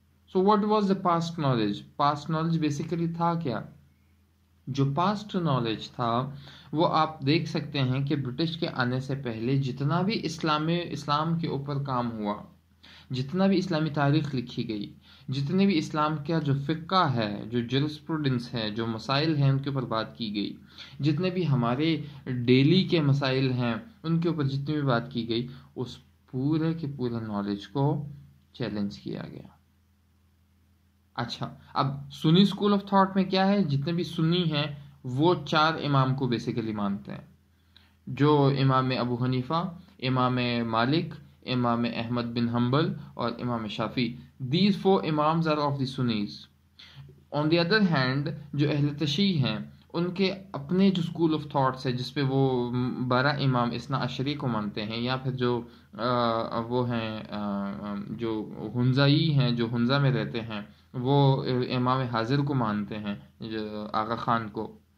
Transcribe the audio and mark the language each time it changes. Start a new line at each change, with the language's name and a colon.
Urdu: So
English: What was the past knowledge?
Urdu: Past knowledge basically تھا کیا؟ جو پاسٹ نالج تھا وہ آپ دیکھ سکتے ہیں کہ برٹش کے آنے سے پہلے جتنا بھی اسلام کے اوپر کام ہوا، جتنا بھی اسلامی تاریخ لکھی گئی، جتنے بھی اسلام کا جو فقہ ہے، جو جورسپروڈنس ہے، جو مسائل ہیں ان کے اوپر بات کی گئی، جتنے بھی ہمارے ڈیلی کے مسائل ہیں ان کے اوپر جتنی بھی بات کی گئی، اس پورے کے پورے نالج کو چیلنج کیا گیا. اچھا، اب سنی اسکول آف تھاٹ میں کیا ہے؟ جتنے بھی سنی ہیں وہ 4 امام کو بیسیکلی مانتے ہیں، جو امام ابو حنیفہ، امام مالک، امام احمد بن حنبل اور امام شافعی.
English: These 4 imams are of the Sunnis. On the other hand
Urdu: جو اہل تشیع ہیں ان کے اپنے جو اسکول آف تھاٹس ہے جس پہ وہ 12 امام اثنا عشری کو مانتے ہیں، یا پھر جو وہ ہیں جو ہنزائی ہیں، جو ہنزا میں رہتے ہیں، وہ امام حاضر کو مانتے ہیں، جو آغا خان کو.